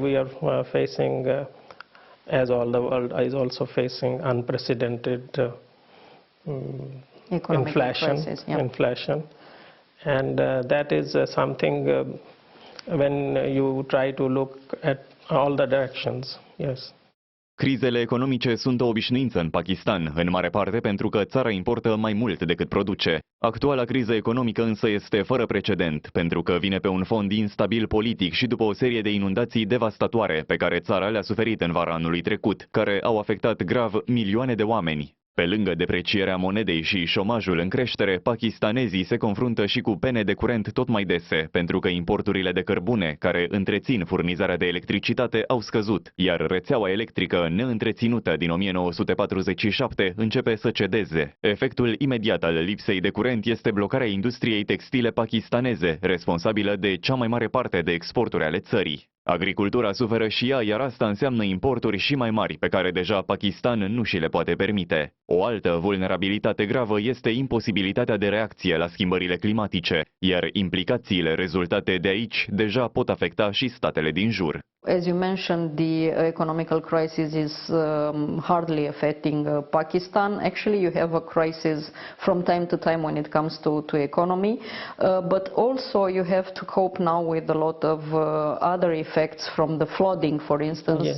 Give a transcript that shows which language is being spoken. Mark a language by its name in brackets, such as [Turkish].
[English] We are facing, as all the world is also facing, unprecedented inflation. Crisis, yeah. Inflation. And that is something when you try to look at all the directions, yes. [Romanian] Crizele economice sunt o obișnuință în Pakistan, în mare parte pentru că țara importă mai mult decât produce. Actuala criză economică însă este fără precedent, pentru că vine pe un fond instabil politic și după o serie de inundații devastatoare pe care țara le-a suferit în vara anului trecut, care au afectat grav milioane de oameni. Pe lângă deprecierea monedei și șomajul în creștere, pakistanezii se confruntă și cu pene de curent tot mai dese, pentru că importurile de cărbune, care întrețin furnizarea de electricitate, au scăzut, iar rețeaua electrică neîntreținută din 1947 începe să cedeze. Efectul imediat al lipsei de curent este blocarea industriei textile pakistaneze, responsabilă de cea mai mare parte de exporturi ale țării. Agricultura suferă și ea, iar asta înseamnă importuri și mai mari, pe care deja Pakistan nu și le poate permite. O altă vulnerabilitate gravă este imposibilitatea de reacție la schimbările climatice, iar implicațiile rezultate de aici deja pot afecta și statele din jur. [English] As you mentioned, the economical crisis is hardly affecting Pakistan. Actually, you have a crisis from time to time when it comes to economy, but also you have to cope now with a lot of other effects from the flooding, for instance.